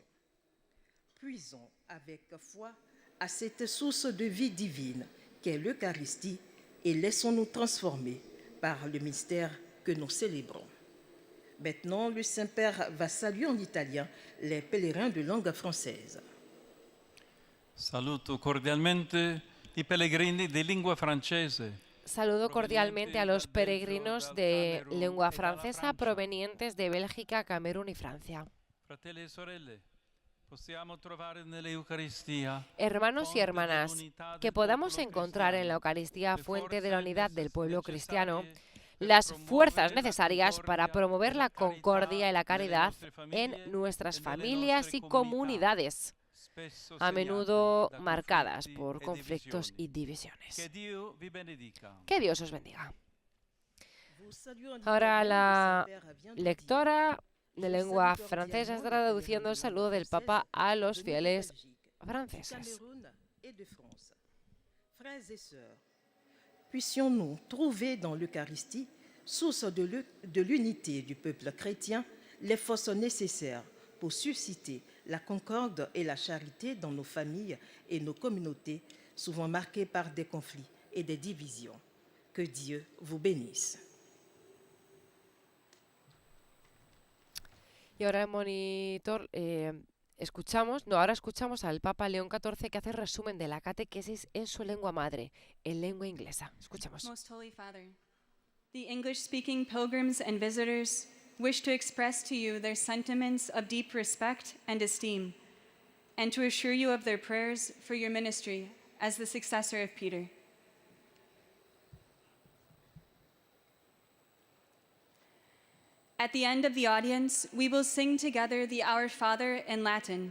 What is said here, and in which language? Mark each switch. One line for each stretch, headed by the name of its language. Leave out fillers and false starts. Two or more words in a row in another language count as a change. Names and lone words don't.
French: Puisons avec foi à cette source de vie divine qu'est l'Eucharistie et laissons-nous transformer par le mystère que nous célébrons. Maintenant, le Saint-Père va saluer en italien les pèlerins de langue française.
Italian: Saluto cordialmente i pellegrini di lingua francese.
Spanish: Saludo cordialmente a los peregrinos de lengua francesa provenientes de Bélgica, Camerún y Francia.
Italian: Fratelli e sorelle, possiamo trovare nell'Eucaristia
Spanish: Hermanos y hermanas, que podamos encontrar en la Eucaristía, fuente de la unidad del pueblo cristiano, las fuerzas necesarias para promover la concordia y la caridad en nuestras familias y comunidades, a menudo marcadas por conflictos y divisiones. Que Dios os bendiga. Ahora la lectora de lengua francesa está traduciendo el saludo del Papa a los fieles franceses.
French: Frères et sœurs, puissions-nous trouver dans l'Eucharistie, source de l'unité du peuple chrétien, les forces nécessaires pour susciter la concorde et la charité dans nos familles et nos communautés, souvent marquées par des conflits et des divisions. Que Dieu vous bénisse.
Spanish: Y ahora en monitor ahora escuchamos al Papa León XIV, que hace resumen de la catequesis en su lengua madre, en lengua inglesa. Escuchamos.
English: Most Holy Father, the English-speaking pilgrims and visitors wish to express to you their sentiments of deep respect and esteem, and to assure you of their prayers for your ministry as the successor of Peter. At the end of the audience, we will sing together the Our Father in Latin.